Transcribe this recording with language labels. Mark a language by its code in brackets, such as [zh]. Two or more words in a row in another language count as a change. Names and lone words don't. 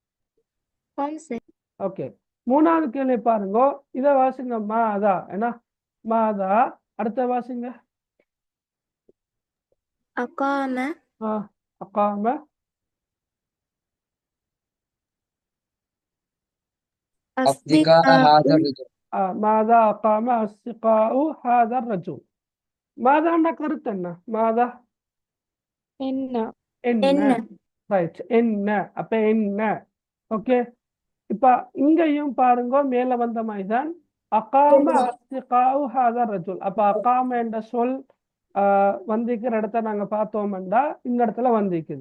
[ta] ஓகே, மூணாவது கேள்வி பாருங்க. இதை வாசிங்க. மாதா என்ன? மாதா. அடுத்த வாசிங்க. அகாம. அகாம [ar] أصدقاء هذا أصدقاء الرجل. ماذا أقام أصدقاء هذا الرجل. [ta] ماذا என்ற கருத்து என்ன? மாதா என்ன என்ன. என்ன ரைட், என்ன. அப்ப என்ன. ஓகே. இப்ப இங்கேயும் பாருங்க, மேல வந்த மாதிரிதான் [ar] أقام أصدقاء هذا الرجل. [ta] அப்ப அகாம என்ற சொல் வந்திக்கிற இடத்த நாங்க பார்த்தோம்டா இந்த இடத்துல வந்திக்குது.